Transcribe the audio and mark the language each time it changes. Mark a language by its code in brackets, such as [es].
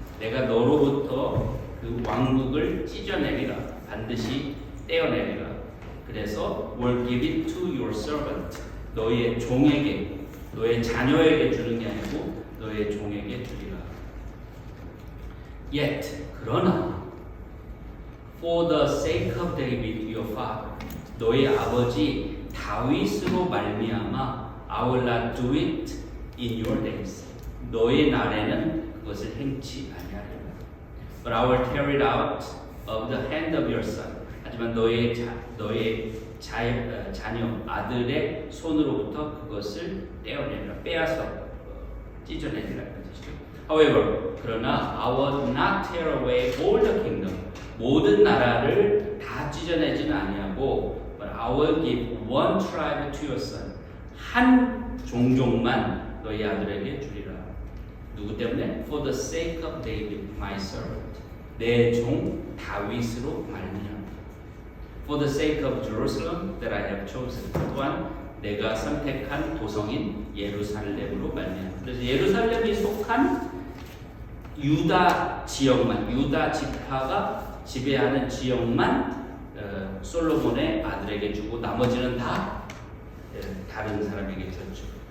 [ko] 내가 너로부터 그 왕국을 찢어내리라. 반드시 떼어내리라. 그래서 [en] will give it to your servant. [ko] 너의 종에게, 너의 자녀에게 주는 게 아니고 너의 종에게 주리라. [en] Yet, [ko] 그러나 [en] for the sake of David, your father, [ko] 너의 아버지 다윗으로 말미암아 [en] I will not do it in your days. [ko] 너의 날에는 그것을 행치 아니하리라. [en] But I will tear it out of the hand of your son. [ko] 하지만 너의 자녀 아들의 손으로부터 그것을 떼어내리라. 빼앗아 찢어내리라. [en] However, [ko] 그러나 [en] I will not tear away all the kingdom. [ko] 모든 나라를 다 찢어내지는 아니하고 [en] But I will give one tribe to your son. [ko] 한 종족만 너희 아들에게 주리라. 누구 때문에? [en] For the sake of David, my servant. [ko] 내 종 다윗으로 말미암아. [en] For the sake of Jerusalem that I have chosen. [ko] 또한 내가 선택한 도성인 예루살렘으로 말미암아. 그래서 예루살렘이 속한 유다 지역만, 유다 지파가 지배하는 지역만 솔로몬의 아들에게 주고 나머지는 다 다른 사람에게 줬죠.